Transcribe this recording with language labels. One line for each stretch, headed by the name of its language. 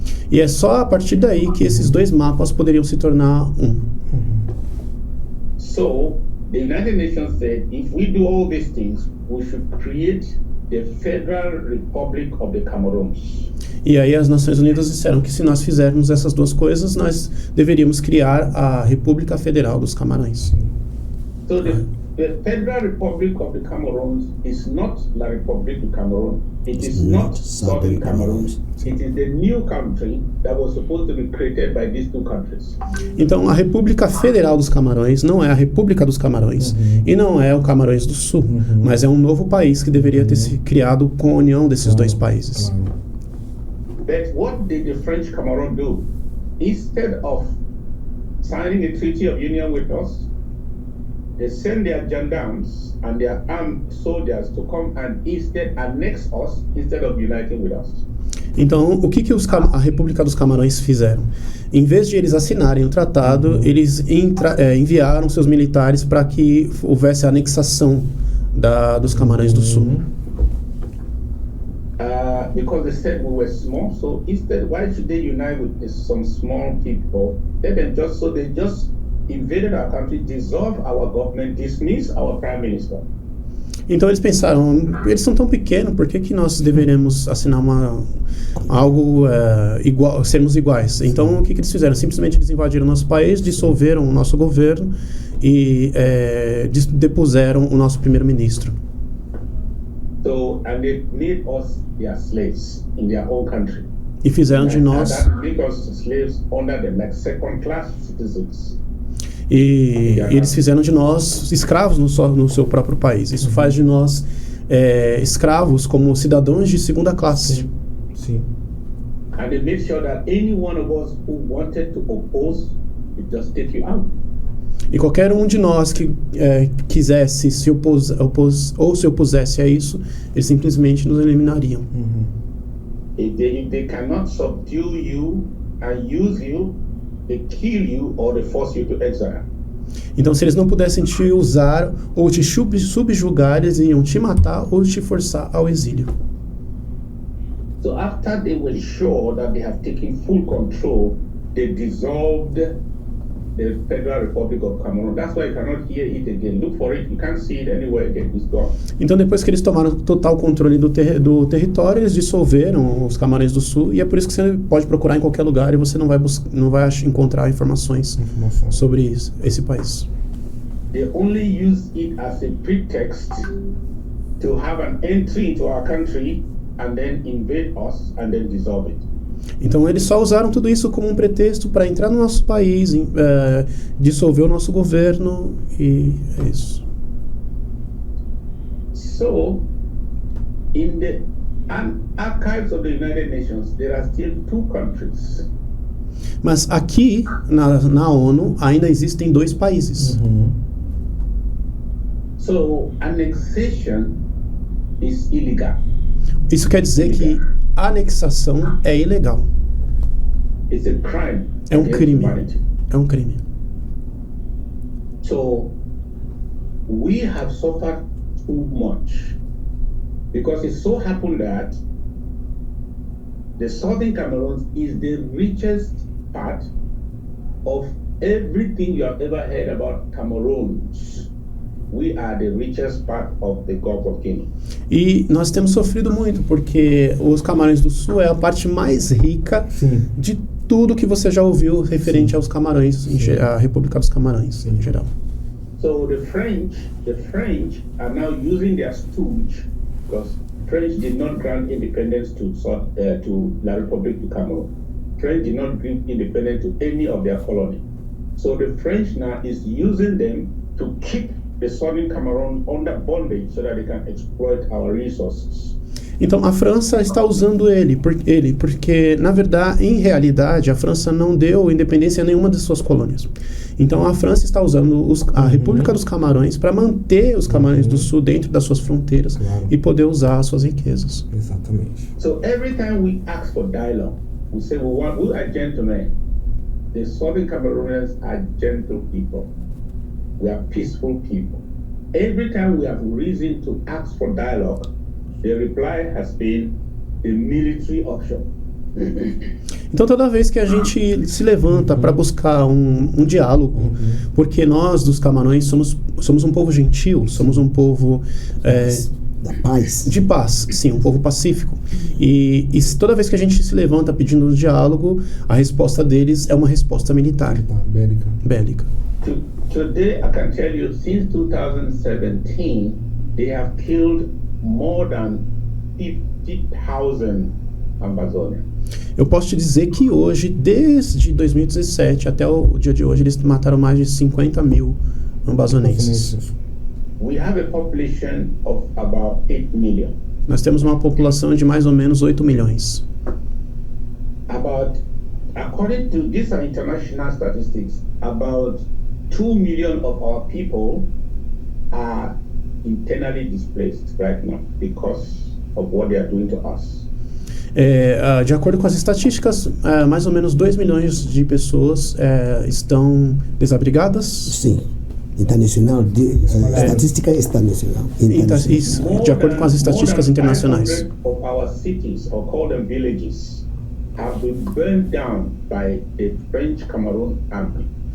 Portuguese: E é só a partir daí que esses dois mapas poderiam se tornar um.
English: So, the United Nations said, if we do all these things, we should create the Federal Republic of the Cameroons.
Portuguese: E aí as Nações Unidas disseram que se nós fizermos essas duas coisas, nós deveríamos criar a República Federal dos Camarões.
English: So the Federal Republic of the Cameroons is not La République du Cameroun. It is not Southern Cameroon. It is the new country that was supposed to be created by these two countries.
Portuguese: Então, a República Federal dos Camarões não é a República dos Camarões e não é o Camarões do Sul, mas é um novo país que deveria ter se criado com a união desses dois países.
English: But what did the French Cameroon do? Instead of signing a treaty of union with us, they send their gendarmes and their armed soldiers to come and instead annex us instead of uniting with us.
Portuguese: Então, o que a República dos Camarões fizeram? Em vez de eles assinarem o tratado, eles enviaram seus militares para que houvesse a anexação dos Camarões do Sul.
English: Because they said we were small, so instead, why should they unite with some small people? They just invaded our country, dissolve our government, dismiss our prime minister.
Portuguese: Então eles pensaram, eles são tão pequenos, por que nós deveremos assinar algo igual, sermos iguais? Então o que eles fizeram? Simplesmente eles invadiram nosso país, dissolveram o nosso governo e depuseram o nosso primeiro-ministro.
English: So, and they made us their slaves in their own country.
Portuguese: E fizeram de nós
English: make us slaves under them, like second-class citizens.
Portuguese: E eles fizeram de nós escravos no seu próprio país. Isso faz de nós escravos como cidadãos de segunda classe. Sim.
English: And they made sure that any one of us who wanted to oppose, it just take you out.
Portuguese: E qualquer um de nós que quisesse se opusesse a isso, eles simplesmente nos eliminariam.
English: If they cannot subdue you and use you, they kill you or they force you to exile.
Portuguese: Então, se eles não pudessem te usar ou te subjugar, eles iam te matar ou te forçar ao exílio.
English: So after they were sure that they have taken full control, they dissolved the Federal Republic of Cameroon. That's why you cannot hear it again. Look for it. You can't see it anywhere again. It's gone.
Portuguese: Então, depois que eles tomaram total controle do território, eles dissolveram os Camarões do Sul, e é por isso que você pode procurar em qualquer lugar e você não vai encontrar informações sobre esse país.
English: They only use it as a pretext to have an entry into our country and then invade us and then dissolve it.
Portuguese: Então eles só usaram tudo isso como um pretexto para entrar no nosso país, dissolver o nosso governo, e é isso.
English: So, in the archives of the United Nations, there are still two countries.
Portuguese: Mas aqui na ONU ainda existem 2 países.
English: So, annexation is illegal.
Portuguese: Isso quer dizer que a anexação é ilegal.
English: It's a crime.
Portuguese: É um
English: against crime. humanity.
Portuguese: É um crime.
English: So, we have suffered too much because it so happened that the southern Cameroon is the richest part of everything you have ever heard about Cameroons. We are the richest part of the Gulf of Guinea.
Portuguese: E nós temos sofrido muito, porque os Camarões do Sul é a parte mais rica de tudo que você já ouviu referente aos Camarões, à República dos Camarões em geral.
English: So the French are now using their stooge, because French did not grant independence to La République du Cameroun. French did not give independence to any of their colony. So the French now is using them to keep the southern Cameroon under bondage so that they can exploit our resources.
Portuguese: Então a França está usando ele porque, na verdade, em realidade, a França não deu independência a nenhuma de suas colônias. Então a França está usando a República dos Camarões para manter os Camarões do Sul dentro das suas fronteiras e poder usar as suas riquezas. Exatamente.
English: So every time we ask for dialogue, we say we are gentlemen. The southern Cameroonians are gentle people. We are peaceful people. Every time we have reason to ask for dialogue, the reply has been the military option.
Portuguese: Então toda vez que a gente se levanta para buscar um diálogo, porque nós dos Camarões somos um povo gentil, somos um povo Da paz. de paz, sim, um povo pacífico. E toda vez que a gente se levanta pedindo um diálogo, a resposta deles é uma resposta militar, bélica.
English: Today, I can tell you, since 2017, they have killed more than 50,000 Amazonians.
Portuguese: Eu posso te dizer que hoje, desde 2017 até o dia de hoje, eles mataram mais de 50 mil amazonenses.
English: We have a population of about 8 million.
Portuguese: Nós temos uma população de mais ou menos 8 milhões.
English: According to these are international statistics, about 2 million of our people are internally displaced right now because of what they are doing to us.
Portuguese: De acordo com as estatísticas, mais ou menos 2 milhões de pessoas estão desabrigadas. Sim. Internacional, estatística internacional. Isso, de acordo com as estatísticas internacionais.
English: Of our cities, or call them villages, have been burned down by the French Cameroon Army.